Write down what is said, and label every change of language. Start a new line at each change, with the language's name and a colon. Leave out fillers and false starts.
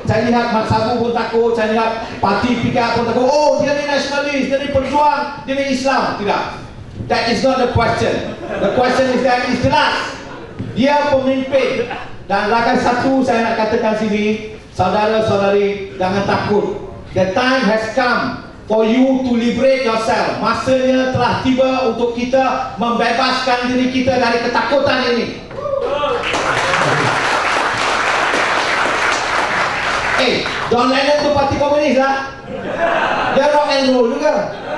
Malay: Saya lihat Mat Sabu pun takut, saya lihat parti PKR pun takut. Oh, dia ni nasionalis, dia ni perjuang, dia ni Islam. Tidak.
English: That is not the question. The question is that is
Malay: jelas. Dia pemimpin. Dan lagi satu saya nak katakan sini, saudara-saudari, jangan takut.
English: The time has come for you to liberate yourself.
Malay: Masanya telah tiba untuk kita membebaskan diri kita dari ketakutan ini. John Lennon tu parti komunis lah. Dia rock and roll juga.